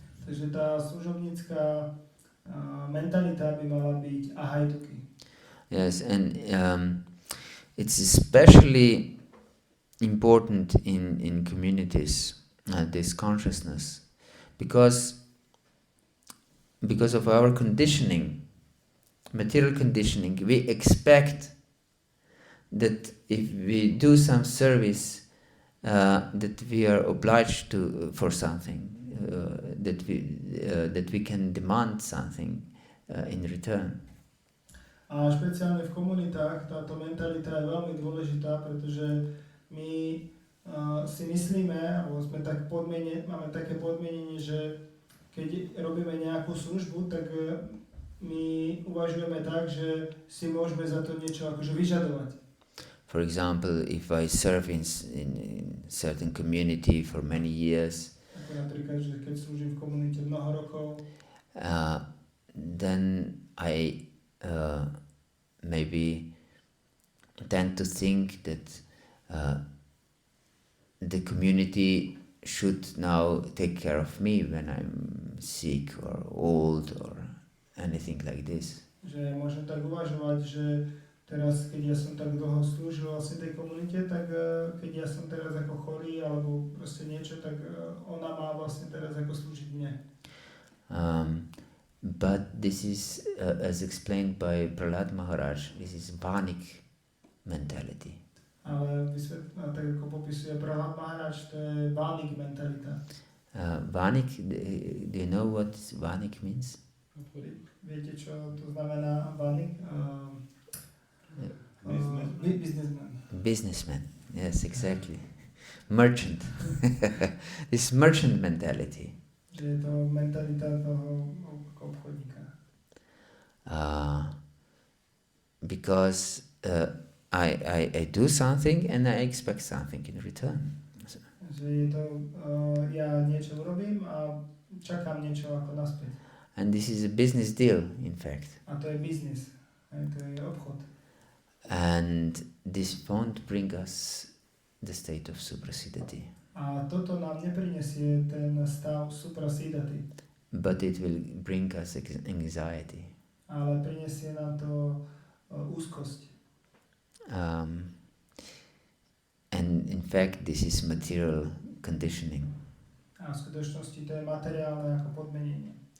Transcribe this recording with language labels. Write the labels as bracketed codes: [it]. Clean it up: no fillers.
[sk] Takže tá služobnícka mentalita by mala byť a heituki. [en] Yes, and it's especially important in communities, this consciousness, because of our conditioning, material conditioning, we expect that if we do some service, that we are obliged to for something, that we can demand something in return. [sk] A špeciálne v komunitách táto mentalita je veľmi dôležitá, pretože my si myslíme, alebo máme také podmienenie, že keď robíme nejakú službu, tak my uvažujeme tak, že si môžeme za to niečo akože vyžadovať. [en] For example, if I serve in certain community for many years, [sk] ako napríklad, že keď slúžim v komunite mnoho rokov, [en] then I maybe tend to think that the community should now take care of me when I'm sick or old or anything like this. [sk] Že môžem tak uvažovať, že teraz, keď ja som tak dlho slúžil vlastne tej komunite, tak keď ja som teraz ako chorý alebo proste niečo, tak ona má vlastne teraz ako slúžiť mne. [en] But this is, as explained by Prahlad Maharaj, this is Vanik mentality. [sk] Ale tak ako popisuje Prahlad Maharaj, to je Vanik mentalita. [en] Vanik, do you know what Vanik means? [sk] Viete, čo to znamená Vanik? [en] Businessman. Businessman, yes, exactly. Merchant. This merchant mentality. [sk] Že je to mentalita toho obchodníka. [en] Because I do something and I expect something in return. [sk] Že je to, ja niečo urobím a čakám niečo ako naspäť. [en] And this is a business deal, in fact. [sk] A to je biznis. To je obchod. [en] And this won't bring us the state of suprasidati. [sk] A toto nám neprinesie ten stav suprasidati. [en] But it will bring us anxiety. [sk] Ale prinesie nám to úzkosť. [en] And in fact, this is material conditioning. [sk] A v skutočnosti to je materiálne ako podmenenie.